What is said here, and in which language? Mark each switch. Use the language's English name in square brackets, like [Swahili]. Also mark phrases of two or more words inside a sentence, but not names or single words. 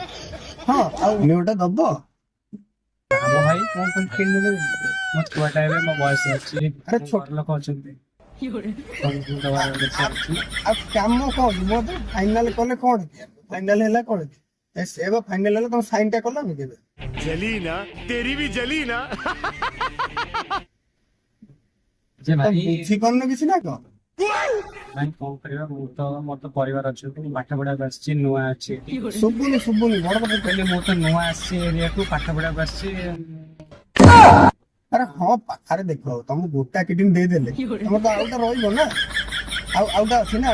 [Odia] ହଁ, ଆଉ ଗୋଟେ ଦବ। ଆମ ଭାଇ କଣ ପାଇଁ କିଣି ଦେବି? ମୋ ଛୁଆଟା ଏବେ, ମୋ ବୟସ ଅଛି, ଆରେ ମୋ ଘର ଲୋକ ଅଛନ୍ତି, ସମସ୍ତଙ୍କୁ ଦବାର ଅଛି। ଆଉ କାମ କଣ ମୋ ଫାଇନାଲ କଲେ କଣ ଫାଇନାଲ ହେଲା କଣ ସେ ଫାଇନାଲ ହେଲା, ତମ ସାଇନ ଟା କଲନି କେବେ? [Hindi] जली ना, तेरी भी जली ना। [Odia] ଯେ ଭାଇ ବୁଝିପାରୁନ କିଛି ନା କଣ? ଭାଇ କଣ କରିବା, ମୋର ତ ପରିବାର ଅଛନ୍ତି, ପାଠ ପଢାକୁ ଆସିଛି, ନୂଆ ଅଛି ଏଠି। ଶୁଭୁନି ବଡ କଥା କହିଲି ମୁଁ ତ ନୂଆ ଆସିଛି ଏରିଆକୁ, ପାଠ ପଢାକୁ ଆସିଛି। ଆରେ ହଁ ଆରେ ଦେଖ, ତମକୁ ଗୋଟା କିଡନୀ ଦେଇଦେଲେ ତମର ତ ଆଉଟା ରହିବ ନା, ଆଉଟା ଅଛି ନା।